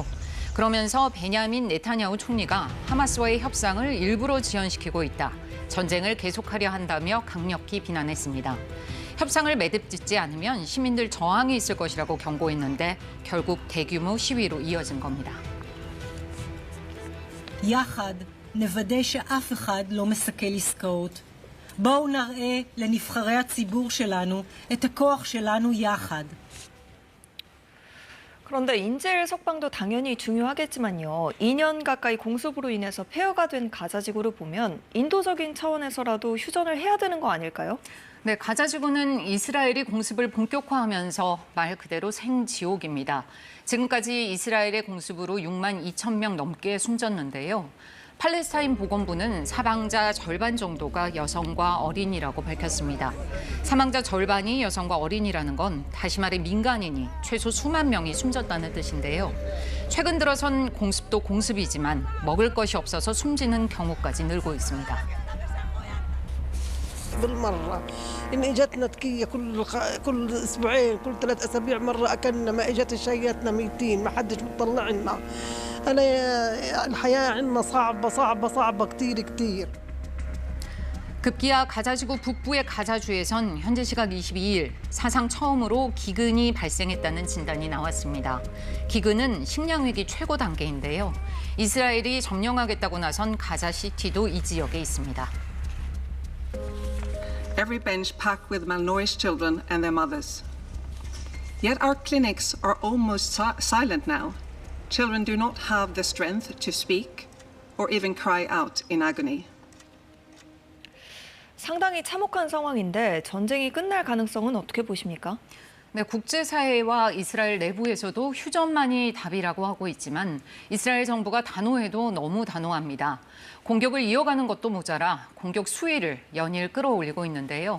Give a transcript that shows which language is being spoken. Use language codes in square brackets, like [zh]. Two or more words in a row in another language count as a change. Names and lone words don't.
[ko] 그러면서 베냐민 네타냐후 총리가 하마스와의 협상을 일부러 지연시키고 있다. 전쟁을 계속하려 한다며 강력히 비난했습니다. 협상을 매듭짓지 않으면 시민들 저항이 있을 것이라고 경고했는데 결국 대규모 시위로 이어진 겁니다. [he] יחד נוודא שאף אחד לא מסכל עסקאות. בואו נראה לנבחרי הציבור שלנו את הכוח שלנו יחד. [ko] 그런데 인질 석방도 당연히 중요하겠지만요. 2년 가까이 공습으로 인해서 폐허가 된 가자지구를 보면 인도적인 차원에서라도 휴전을 해야 되는 거 아닐까요? 네, 가자지구는 이스라엘이 공습을 본격화하면서 말 그대로 생지옥입니다. 지금까지 이스라엘의 공습으로 6만 2천 명 넘게 숨졌는데요. 팔레스타인 보건부는 사망자 절반 정도가 여성과 어린이라고 밝혔습니다. 사망자 절반이 여성과 어린이라는 건 다시 말해 민간인이 최소 수만 명이 숨졌다는 뜻인데요. 최근 들어선 공습도 공습이지만 먹을 것이 없어서 숨지는 경우까지 늘고 있습니다. [ar] بالمرة إن إجتنا تكية كل أسبوعين كل 3 أسابيع مرة أكلنا ما إجت شياتنا ميتين ما حدش بتطلع لنا أنا الحياة عندنا صعبة كتير [ko] 급기야 가자지구 북부의 가자주에선 현재 시각 22일 사상 처음으로 기근이 발생했다는 진단이 나왔습니다. 기근은 식량위기 최고 단계인데요. 이스라엘이 점령하겠다고 나선 가자시티도 이 지역에 있습니다. [en] Every bench packed with malnourished children and their mothers. Yet our clinics are almost silent now. Children do not have the strength to speak or even cry out in agony. [ko] 상당히 참혹한 상황인데 전쟁이 끝날 가능성은 어떻게 보십니까? 네, 국제사회와 이스라엘 내부에서도 휴전만이 답이라고 하고 있지만 이스라엘 정부가 단호해도 너무 단호합니다. 공격을 이어가는 것도 모자라 공격 수위를 연일 끌어올리고 있는데요.